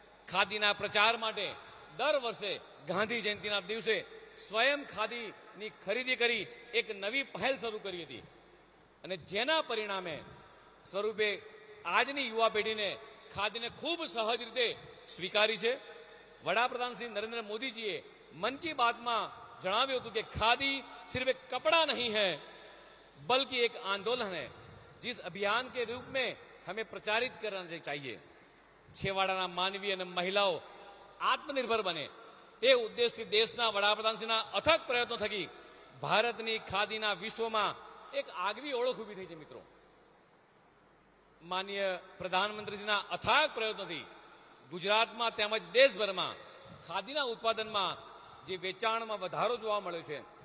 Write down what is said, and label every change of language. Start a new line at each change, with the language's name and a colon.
Gujarati: ખાદીના પ્રચાર માટે દર વર્ષે ગાંધી જયંતિના દિવસે સ્વયં ખાદીની ખરીદી કરી એક નવી પહેલ શરૂ કરી હતી અને જેના પરિણામે સ્વરૂપે આજની યુવા પેઢીને ખાદીને ખૂબ સહજ રીતે સ્વીકારી છે. વડાપ્રધાન શ્રી નરેન્દ્ર મોદીજીએ મન કી બાતમાં જણાવ્યું હતું કે
Hindi: खादी सिर्फ एक कपड़ा नहीं है बल्कि एक आंदोलन है जिस अभियान के रूप में हमें प्रचारित करना चाहिए.
Gujarati: છેવાડાના માનવી અને મહિલાઓ આત્મનિર્ભર બને તે ઉદ્દેશથી દેશના વડાપ્રધાનશ્રીના અથક પ્રયત્નો થકી ભારતની ખાદીના વિશ્વમાં એક આગવી ઓળખ ઊભી થઈ છે. મિત્રો, માનનીય પ્રધાનમંત્રીશ્રીના અથાગ પ્રયત્નોથી ગુજરાતમાં તેમજ દેશભરમાં ખાદીના ઉત્પાદનમાં જે વેચાણમાં વધારો જોવા મળ્યો છે.